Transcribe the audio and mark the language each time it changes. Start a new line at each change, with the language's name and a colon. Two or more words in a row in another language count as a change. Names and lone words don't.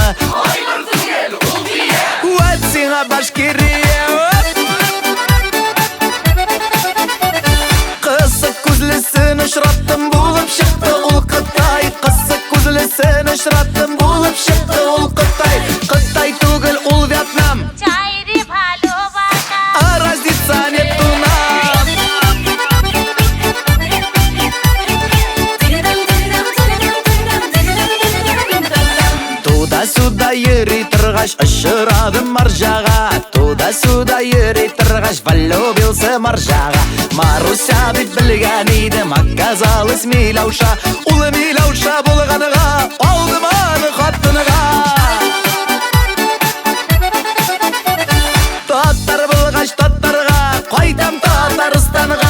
Tatar: Айгыр түгел, ул бия. Вәт сиңа Башкирия. Кысык күзлесен очраттым, булып чыкты ул Кытай. Кысык күзлесен очраттым, булып чыкты ул Кытай. Кытай түгел, ул Вьетнам.
Russian: А разница нету нам.
Tatar: Туда-сюда йөри торгач, очрадым маржага. Туда-сюда йөри торгач, влюбился маржага. Маруся бит белгән идем, оказалась Миләүша. Ул Миләүша булганга, алдым аны хатыныга. Татар булгач татарга, кайтам Татарстанга.